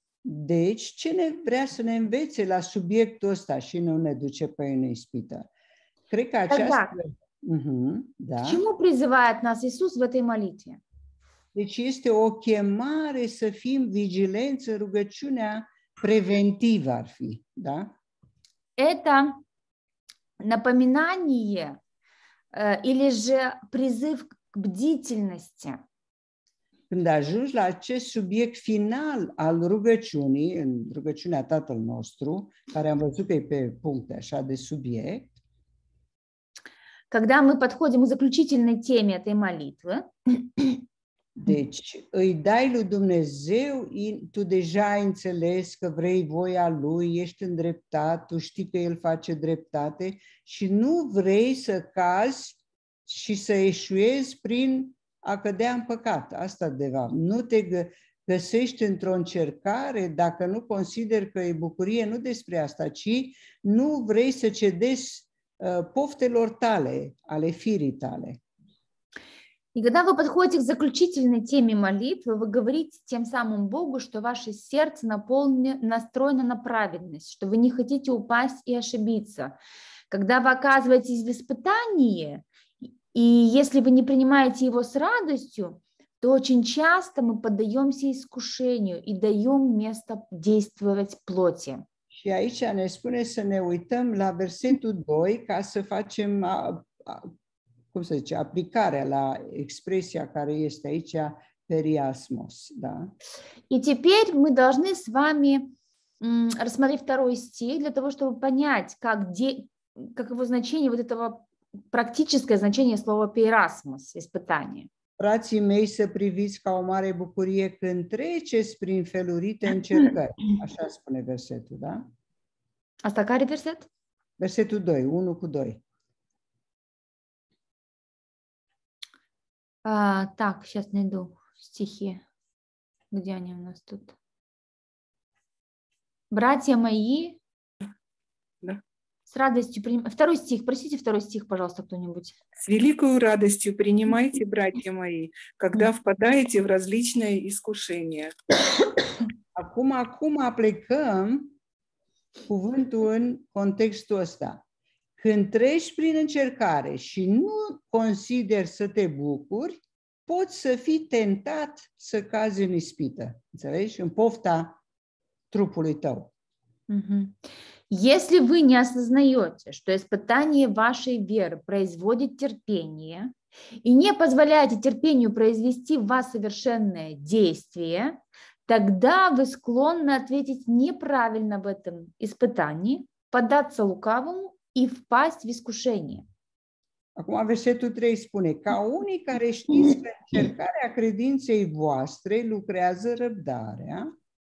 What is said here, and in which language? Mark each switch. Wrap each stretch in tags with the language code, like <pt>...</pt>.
<ro>Deci, ce ne vrea să ne învețe la subiectul ăsta și nu ne duce pe în ispită? Cred că aceasta...</ro> <ru>К чему призывает нас Иисус в этой молитве?</ru> <ro>Deci este o chemare să fim vigilenți în rugăciunea preventivă ar fi, da?</ro> <ru>Это напоминание или же призыв к бдительности.</ru> <ro>Când ajungi la acest subiect final al rugăciunii, în rugăciunea Tatăl nostru, care am văzut că e pe puncte așa de subiect,</ro> <ru>когда мы подходим к заключительной теме этой молитвы,</ru> <ro>deci îi dai lui Dumnezeu, tu deja ai înțeles că vrei voia Lui, ești îndreptat, tu știi că El face dreptate și nu vrei să cazi și să eșuezi prin a cădea în păcat. Asta de fapt. Nu te găsești într-o încercare dacă nu consideri că e bucurie, nu despre asta, ci nu vrei să cedezi poftelor tale, ale firii tale.</ro> <ru>И когда вы подходите к заключительной теме молитвы, вы говорите тем самым Богу, что ваше сердце настроено на праведность, что вы не хотите упасть и ошибиться. Когда вы оказываетесь в испытании, и если вы не принимаете его с радостью, то очень часто мы поддаемся искушению и даем место действовать плоти.</ru> <ro>Și aici ne spune să ne uităm la versetul 2 ca să facem, cum să zice, aplicarea la expresia care este aici, periasmos.</ro> <ru>Да? И теперь мы должны с вами рассмотреть второй стих для того, чтобы понять, как его значение, вот этого практическое значение слова «перасмос» – испытание.</ru> <ro>Frații mei, să priviți ca o mare bucurie când treceți prin felurite încercări. Așa spune versetul, da? Asta care verset? Versetul 2, 1:2.</ro> <ru>Так, сейчас найду стихи. Где они у нас тут? Братья мои, да. С радостью принимайте. Второй стих, простите, второй стих, пожалуйста, кто-нибудь. С великою радостью принимайте, братья мои, когда впадаете в различные искушения.</ru> <ro>Acum aplicăm cuvântul în contextul ăsta. Când treci prin încercare și nu consideri să te bucuri, poți să fii tentat să cazi în ispită. Înțelegi? În pofta trupului tău.</ro> <ru>Если вы не осознаете, что испытание вашей веры производит терпение, и не позволяете терпению произвести в вас совершенное действие, тогда вы склонны ответить неправильно в этом испытании, поддаться лукавому и впасть в искушение.</ru> <ro>Acum versetul 3 spune, ca unii care știți că încercarea credinței voastre lucrează răbdarea.</ro>